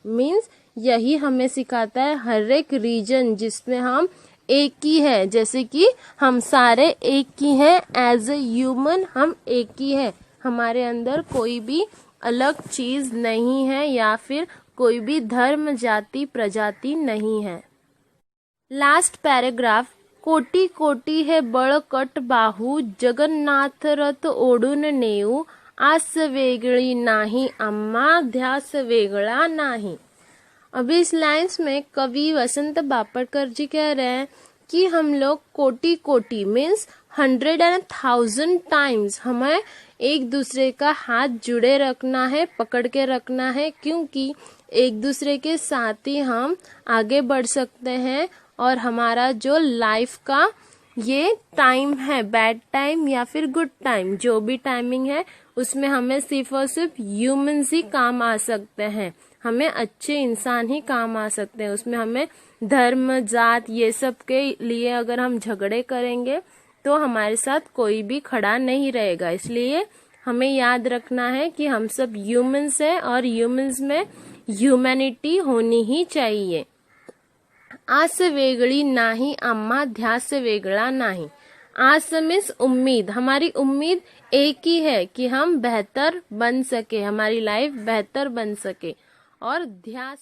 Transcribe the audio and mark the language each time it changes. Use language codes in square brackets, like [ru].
[hi] Means यही हमें सिखाता है हर एक रीजन जिसमें हम एक ही है, जैसे कि हम सारे एक ही हैं, एज ए ह्यूमन हम एक ही है, हमारे अंदर कोई भी अलग चीज नहीं है या फिर कोई भी धर्म जाति प्रजाति नहीं है। [mr] लास्ट पैराग्राफ, कोटी कोटी है बळकट बाहू जगन्नाथ रथ ओढून नेऊ आस वेगळी नाही आम्हा ध्यास वेगळा नाही। [hi] अभी इस लाइन्स में कवि वसंत बापटकर जी कह रहे हैं कि हम लोग कोटि कोटि मीन्स 100 and 1000 टाइम्स हमें एक दूसरे का हाथ जुड़े रखना है, पकड़ के रखना है, क्योंकि एक दूसरे के साथ ही हम आगे बढ़ सकते हैं। और हमारा जो लाइफ का ये टाइम है, बैड टाइम या फिर गुड टाइम, जो भी टाइमिंग है उसमें हमें सिर्फ और सिर्फ ह्यूमंस ही काम आ सकते हैं, हमें अच्छे इंसान ही काम आ सकते हैं। उसमें हमें धर्म जात ये सब के लिए अगर हम झगड़े करेंगे तो हमारे साथ कोई भी खड़ा नहीं रहेगा। इसलिए हमें याद रखना है कि हम सब ह्यूमंस हैं और ह्यूमंस में ह्यूमैनिटी होनी ही चाहिए। [mr] आस वेगळी नाही आम्हा ध्यास वेगळा नाही। [hi] आस मीन्स उम्मीद, हमारी उम्मीद एक ही है कि हम बेहतर बन सके, हमारी लाइफ बेहतर बन सके। और ध्यास